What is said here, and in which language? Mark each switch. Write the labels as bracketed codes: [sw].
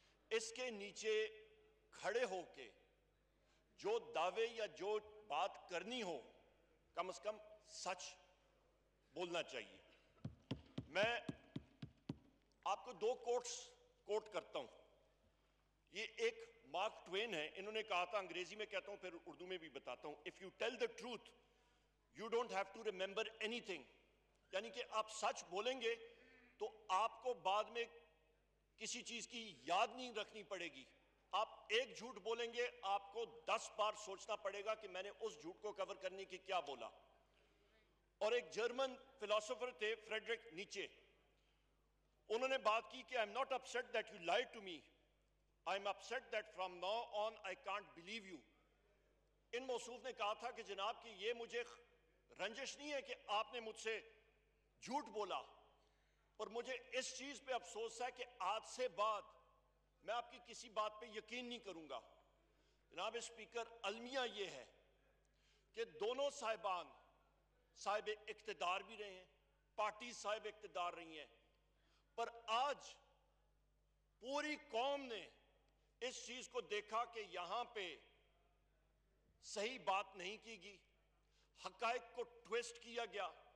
[ur] اس کے نیچے کھڑے ہو کے جو دعوے یا جو بات کرنی ہو، کم از کم سچ بولنا چاہیے. میں آپ کو دو کوٹ کرتا ہوں. یہ ایک مارک ٹوین ہے، انہوں نے کہا تھا، انگریزی میں کہتا ہوں پھر اردو میں بھی بتاتا ہوں. [en] If you tell the truth, you don't have to remember anything. [ur] یعنی کہ آپ سچ بولیں گے تو آپ کو بعد میں کسی چیز کی یاد نہیں رکھنی پڑے گی. آپ ایک جھوٹ بولیں گے، آپ کو 10 بار سوچنا پڑے گا کہ میں نے اس جھوٹ کو کور کرنے کی کیا بولا. اور ایک جرمن فلاسفر تھے فریڈرک نیچے، انہوں نے بات کی کہ [en] I'm not upset that you lied to me. I'm upset that from now on I can't believe you. [ur] ان موصوف نے کہا تھا کہ جناب کہ یہ مجھے رنجش نہیں ہے کہ آپ نے مجھ سے جھوٹ بولا، اور مجھے اس چیز پہ افسوس ہے کہ آج سے بعد میں آپ کی کسی بات پہ یقین نہیں کروں گا. جناب اسپیکر، المیہ یہ ہے کہ دونوں صاحبان صاحب اقتدار بھی رہے ہیں، پارٹی صاحب اقتدار رہی ہیں، پر آج پوری قوم نے اس چیز کو دیکھا کہ یہاں پہ صحیح بات نہیں کی گئی، حقائق کو ٹویسٹ کیا گیا.